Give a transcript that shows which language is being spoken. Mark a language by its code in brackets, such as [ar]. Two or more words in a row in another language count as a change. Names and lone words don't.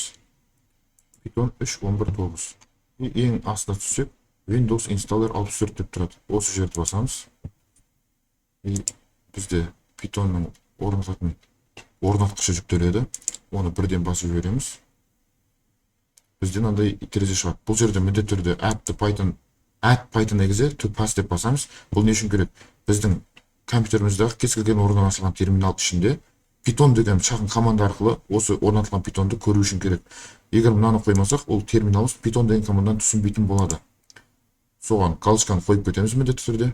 [kk] Python 3.11.9. Ең астына түссек, Windows Installer 64 деп тұрады. Осы жерді басамыз. Бізде Pythonның орнатқышы жүктеледі. Оны бірден басып жібереміз. Бізден андай терезе шығады. Бұл жерде міндетті түрде [en] add Python exe to pass [kk] деп басамыз. Бұл не үшін керек? Біздің компьютеріміздегі кез келген орнынан ашылған терминал ішінде Python деген шағын команда арқылы осы орнатылған Pythonды көру үшін керек. Егер мынаны қоймасақ, ол терминалымыз Python деген командадан түсінбейтін болады. Соған галочканы қойып кетеміз міндетті түрде.